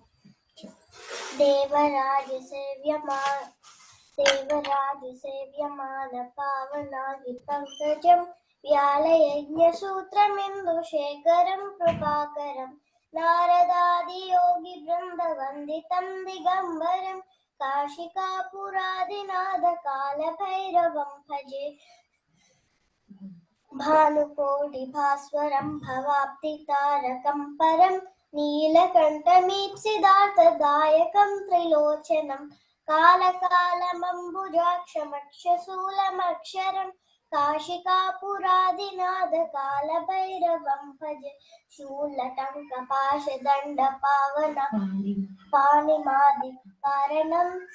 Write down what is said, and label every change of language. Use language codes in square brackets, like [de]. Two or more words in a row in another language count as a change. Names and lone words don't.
[sa] దేవరాజసేవ్యమాన పావనాది పంకజం వ్యాళయజ్ఞసూత్రమిందుశేఖరం కృపాకరం నారదాది యోగి బృంద వందితం దిగంబరం కాశికాపురాదినాథ కాలభైరవం భజే. भानुकोटिभास्वरं भवाब्धितारकं परं नीलकण्ठमीप्सिदार्थदायकं त्रिलोचनं कालकालमम्बुजाक्षमक्षशूलमक्षरं काशिकापुरादिनाथकालभैरवं भजे शूलटङ्कपाशदण्डपावनं